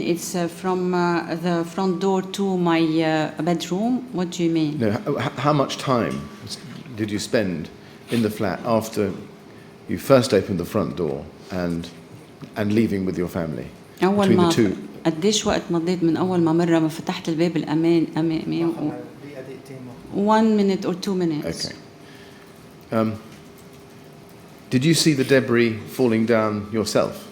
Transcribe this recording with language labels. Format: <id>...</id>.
<en>It's from the front door to my bedroom? What do you mean? No. How much time did you spend in the flat after you first opened the front door and leaving with your family?</en> <ar>أول</ar> <en>Between</en> <ar>ما</ar> <en>the two.</en> <ar>قديش وقت مضيت من أول ما مرة ما فتحت الباب أمامي</ar> <en>1 minute or 2 minutes. Okay. Did you see the debris falling down yourself?</en>